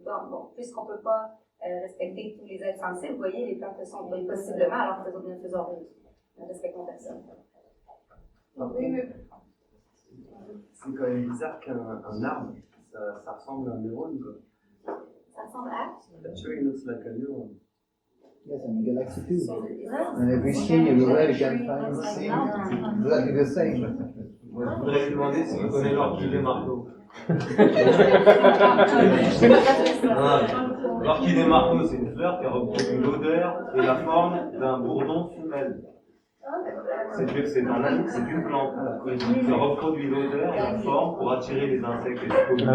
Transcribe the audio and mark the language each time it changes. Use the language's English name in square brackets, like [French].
[French] Bon, puisqu'on ne peut pas respecter tous les êtres sensibles, vous voyez, les plantes le sont possiblement, alors que nous ne faisons rien. Nous ne respectons personne. Oui, mais C'est quand même bizarre qu'un arbre, ça ressemble à un neurone, quoi. Ça ressemble à? [English] Actually, it looks like a neuron. Yes, and the galaxy too. And everything everywhere you can find exactly the same. [French] Moi, je voudrais lui demander si vous connaissez l'orchidée des marteaux. L'orchidée des marteaux, c'est une fleur qui reproduit l'odeur et la forme d'un bourdon femelle. C'est une plante qui reproduit l'odeur et la forme pour attirer les insectes et les pollutions.